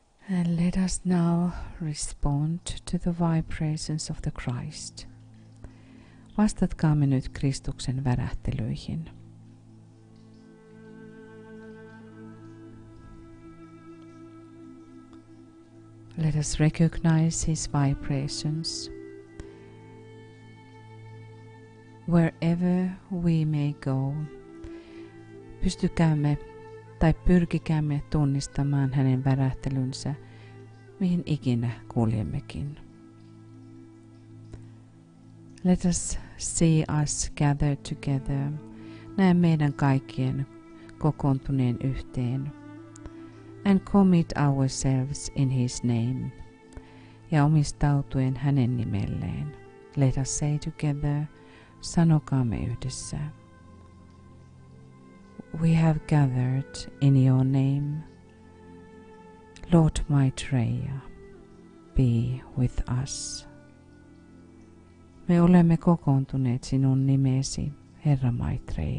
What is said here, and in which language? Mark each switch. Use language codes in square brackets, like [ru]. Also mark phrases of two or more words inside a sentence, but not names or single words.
[en] And let us now respond to the vibrations of the Christ. [fi] Vastatkaamme nyt Kristuksen värähtelyihin. [en] Let us recognize his vibrations. Wherever we may go, [fi] pystykäämme tai pyrkikäämme tunnistamaan hänen värähtelynsä, mihin ikinä kuljemmekin. [en] Let us see us gather together. [fi] Näe meidän kaikkien kokoontuneen yhteen. [en] And commit ourselves in his name. [fi] Ja omistautuen hänen nimelleen. [en] Let us say together, [fi] sanokaamme yhdessä. [en] We have gathered in your name. Lord Maitreya, be with us. [fi] Me olemme kokoontuneet sinun nimesi, Herra Maitreya.